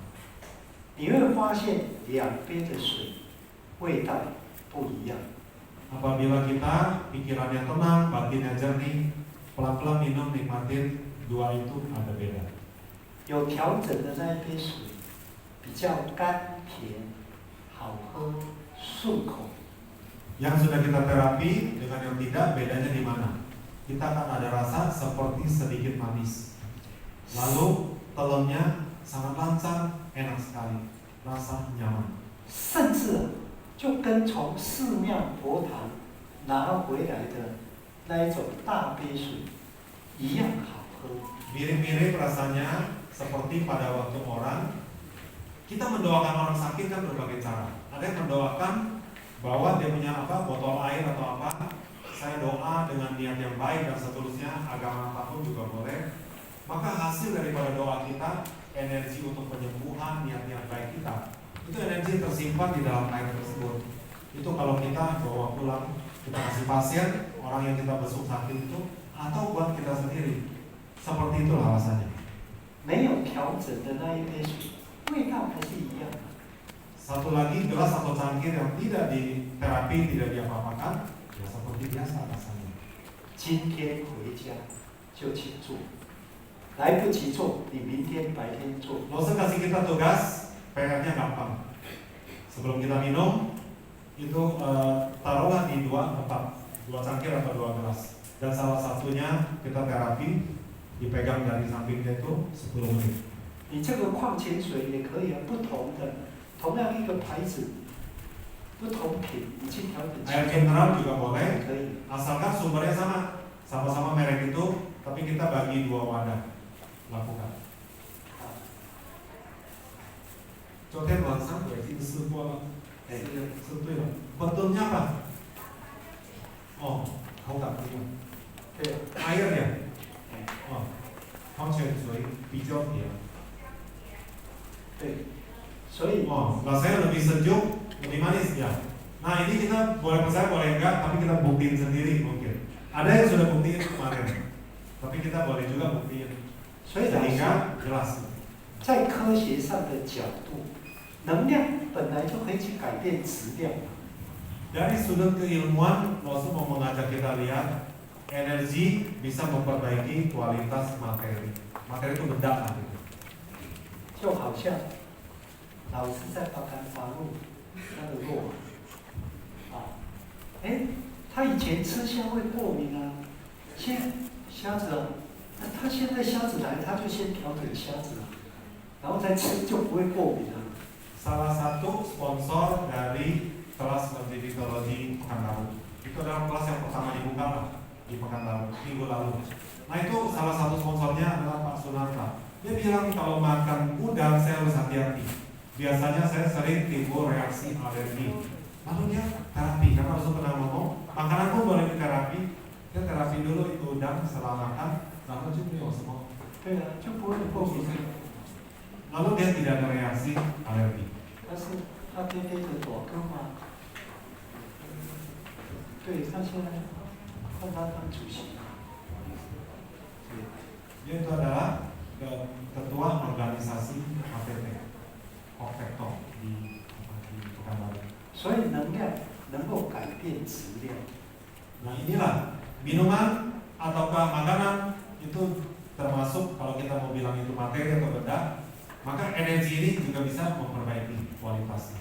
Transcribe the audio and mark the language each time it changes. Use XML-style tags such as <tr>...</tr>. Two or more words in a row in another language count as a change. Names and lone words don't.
<zh>你会发现2杯的水味道不一样。</zh> <id>Apabila kita pikirannya tenang, batinnya jernih, pelan-pelan minum, nikmatin, 2 itu ada beda.</id> <zh>有调整的那一杯水比较甘甜、好喝、顺口。</zh> <id>Yang sudah kita terapi dengan yang tidak, bedanya di mana? Kita akan ada rasa seperti sedikit manis. Lalu telennya sangat lancar, enak sekali, rasa nyaman.</id> <zh>甚至就跟从寺庙佛堂拿回来的那一种大杯水一样好喝。</zh> <id>Mirip-mirip rasanya seperti pada waktu kita mendoakan orang sakit kan berbagai cara. Ada yang mendoakan bahwa dia punya botol air atau apa, saya doa dengan niat yang baik dan seterusnya, agama apapun juga boleh. Maka hasil daripada doa kita, energi untuk penyembuhan, niat-niat baik kita, itu energi tersimpan di dalam air tersebut. Itu kalau kita bawa pulang, kita kasih pasien, orang yang kita besuk sakit itu, atau buat kita sendiri. Seperti itulah rasanya.</id> <zh>没有调整的那一杯水，味道还是一样的。</zh> <id>Satu lagi gelas atau cangkir yang tidak diterapi, tidak diapa-apakan, ya seperti biasa rasanya.</id> <zh>今天回家就请做，来不及做，你明天白天做。</zh> <id>Nggak usah kasih kita tugas, PR-nya gampang. Sebelum kita minum, itu taruhlah di dua tempat, dua cangkir atau dua gelas. Dan salah satunya kita terapi, dipegang dari sampingnya itu 10 menit.</id> <zh>你这个矿泉水也可以啊，不同的，同样一个牌子，不同品，你去调整。</zh> <id>Air mineral juga boleh,</id> <zh>可以。</zh> <id>asalkan sumbernya sama-sama merek itu, tapi kita bagi dua wadah. Lakukan.</id> <zh>昨天晚上我已经试过了，是对了。</zh> <id>Betulnya apa? Oh, kau tak punya.</id> <zh>对。</zh> <id>Air ya?</id> <zh>Oh, 矿泉水比较甜。对，所以</zh> <id>Oh, rasanya lebih sejuk, lebih manis ya. Nah ini kita boleh percaya boleh enggak, tapi kita buktiin sendiri mungkin. Ada yang sudah buktiin kemarin, tapi kita boleh juga buktiin.</id> <zh>所以老师</zh> <id>Sehingga jelas.</id> <zh>在科学上的角度，能量本来就可以去改变质量。</zh> <id>Dari sudut keilmuan, Rasul mau mengajak kita lihat energi bisa memperbaiki kualitas materi. Materi itu benda kan gitu.</id> <zh>就好像老师在巴干发路那个肉啊，他以前吃虾会过敏啊，现在虾子啊，那他现在虾子来，他就先调整虾子啊，然后再吃就不会过敏啊。</zh> <id>Salah satu sponsor dari kelas Mendidiktologi Pekanbaru. Itu adalah kelas yang pertama dibuka lah di Pekanbaru minggu lalu. Nah itu salah satu sponsornya adalah Pak Sunarta. Dia bilang kalau makan udang saya harus hati-hati. Biasanya saya sering timbul reaksi alergi. Lalu dia terapi, karena Rasul pernah ngomong makanan pun boleh diterapi. Dia terapi dulu itu udang setelah makan, lalu cuma semua.</id> <zh>对啊，就不会过敏。</zh> <id>Lalu dia tidak ada reaksi alergi.</id> <zh>但是他天天的躲根嘛，对，他现在换他当主席。</zh> <id>Dia itu adalah ketua organisasi APT, Opekto di Pekanbaru.</id> <zh>所以能量能够改变质量。</zh> <id>Nah inilah minuman ataukah makanan itu termasuk kalau kita mau bilang itu materi atau benda, maka energi ini juga bisa memperbaiki kualitasnya.</id>